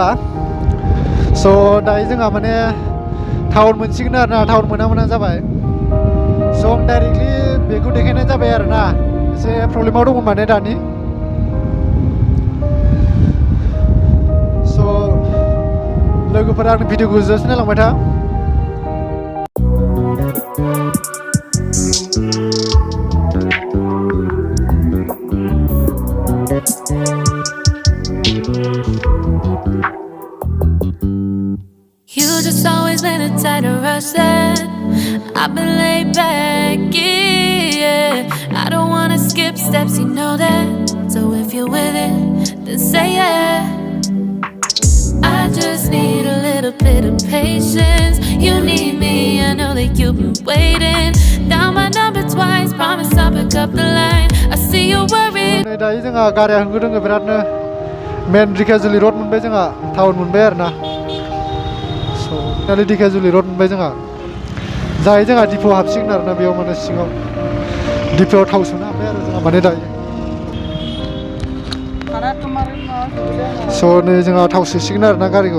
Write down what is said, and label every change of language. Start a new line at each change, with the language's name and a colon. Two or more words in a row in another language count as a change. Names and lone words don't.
Bodo: So दायो जोंहा माने टाउन मोनसिगोन आरोना, टाउन मोना जाबाय। So आं डाइरेक्टलि बेखौ देखायनाय जाबाय आरोना, एसे प्रब्लेमाव दङ माने दानि। So लोगोफोरा आंनि भिडिअखौ जोबजासिम नायलांबाय था।
English: You just always been a tighter rush that I've been laid back, yeah. I don't wanna skip steps, you know that. So if you're with it, then say yeah. I just need a little bit of patience. You need me, I know that you've been waiting. Down my number twice, promise I'll pick up the line. I see you worried.
Bodo: दायो जोंहा गारिया होंगो दोंगो बिरादनो। मेन ढेकियाजुलि रड मोनबाय जोंहा, टाउन मोनबाय आरोना। So ढेकियाजुलि रड मोनबाय जोंहा। जाय जोंहा दिप'आव हाबसिगोन आरोना, बेयाव माने सिङाव दिप'आव थाव सोनो हाबाय आरो जोंहा माने दायो। So नै जोंहा थाव सोसिगोन आरोना गारिखौ।